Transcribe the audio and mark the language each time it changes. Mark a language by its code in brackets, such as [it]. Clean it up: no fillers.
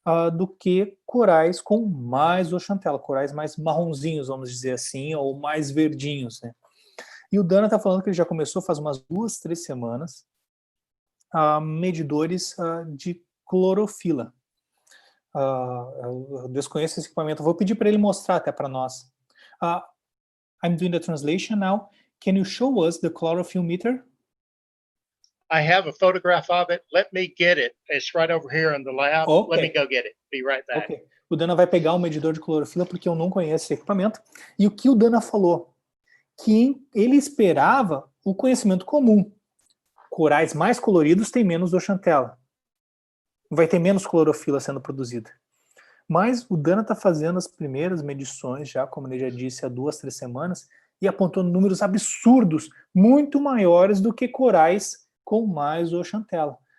[pt] do que corais com mais oxantela, corais mais marronzinhos, vamos dizer assim, ou mais verdinhos, né? E o Dana está falando que ele já começou faz umas 2, 3 semanas medidores de clorofila. Eu desconheço esse equipamento, vou pedir para ele mostrar até para nós. [en] I'm doing the translation now. Can you show us the chlorophyll meter? I have a photograph of it. Let me get it. It's right over here in the lab. Okay. Let me go get it. Be right back. Okay. [pt] O Dana vai pegar um medidor de clorofila porque eu não conheço esse equipamento. E o que o Dana falou? Que ele esperava o conhecimento comum. Corais mais coloridos têm menos oxantela. Vai ter menos clorofila sendo produzida. Mas o Dana está fazendo as primeiras medições, já, como ele já disse, há 2, 3 semanas, e apontou números absurdos, muito maiores do que corais com mais oxantela.